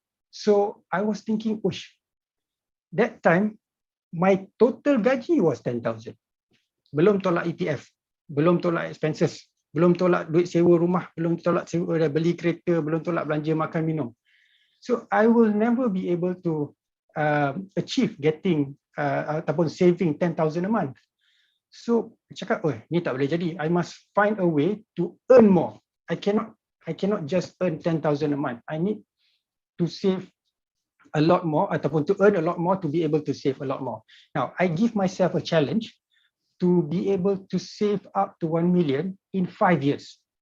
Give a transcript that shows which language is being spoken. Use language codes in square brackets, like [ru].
[en] So I was thinking, push, that time my total gaji was 10,000. [ms] Belum tolak ETF, belum tolak expenses, belum tolak duit sewa rumah, belum tolak sewa beli kereta, belum tolak belanja makan minum. [en] So I will never be able to achieve getting ataupun saving 10,000 a month. [ms] So cakap, oh ni tak boleh jadi. [en] I must find a way to earn more. I cannot just earn 10,000 a month. I need to save a lot more ataupun to earn a lot more to be able to save a lot more. Now I give myself a challenge to be able to save up to 1 million in 5 years.